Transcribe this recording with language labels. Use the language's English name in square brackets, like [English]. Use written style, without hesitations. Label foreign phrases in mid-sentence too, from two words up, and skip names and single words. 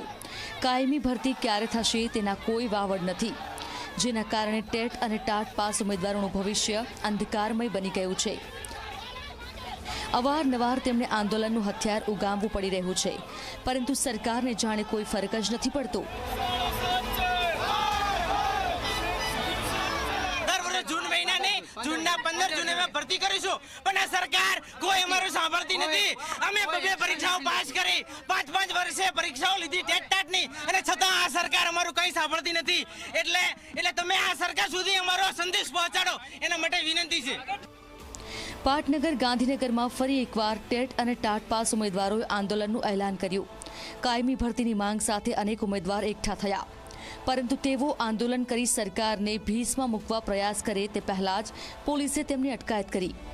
[Gujarati] કાયમી ભરતી ક્યારે થશે તેના કોઈ વાવડ નથી, જેના કારણે ટેટ અને ટાટ પાસ ઉમેદવારોનું ભવિષ્ય અંધકારમય બની ગયું છે। અવારનવાર તેમને આંદોલનનું હથિયાર ઉગામવું પડી રહ્યું છે, પરંતુ સરકારને જાણે કોઈ ફરક જ નથી પડતો। જૂનના 15 જૂને માં ભરતી કરીશું પણ આ સરકાર કોઈ અમારું સાંભળતી નથી। અમે બે પરીક્ષાઓ પાસ કરી 5-5 વર્ષે પરીક્ષાઓ લીધી ટેટ ટાટની અને છતાં આ સરકાર અમારું કંઈ સાંભળતી નથી। એટલે તમે આ સરકાર સુધી અમારો સંદેશ પહોંચાડો એના માટે વિનંતી છે। પાટનગર ગાંધીનગરમાં ફરી એકવાર ટેટ અને ટાટ પાસ ઉમેદવારોએ આંદોલનનું એલાન કર્યું। કાયમી ભરતીની માંગ સાથે અનેક ઉમેદવાર એકઠા થયા, પરંતુ તેઓ આંદોલન કરી સરકારને ભીસમાં મૂકવા પ્રયાસ કરે તે પહેલા જ પોલીસે તેમની અટકાયત કરી।